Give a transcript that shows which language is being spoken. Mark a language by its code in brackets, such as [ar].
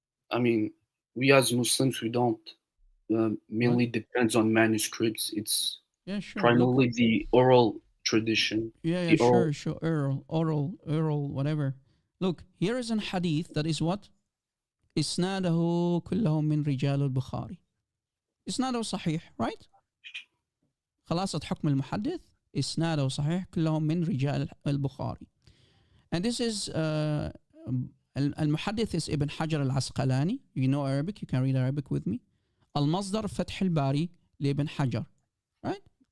[en] I mean, we as Muslims, we don't. Mainly depends on manuscripts. It's primarily the oral tradition. Yeah, sure. Oral, whatever. Look, here is an hadith that is what? [ar] إسناده كلهم من رجال البخاري. إسناده صحيح, right? خلاصة حكم المحدث إسناده صحيح كلهم من رجال البخاري. [en] And this is المحدث is Ibn Hajar al-Asqalani. You know Arabic, you can read Arabic with me. [ar] المصدر فتح الباري لابن حجر, right?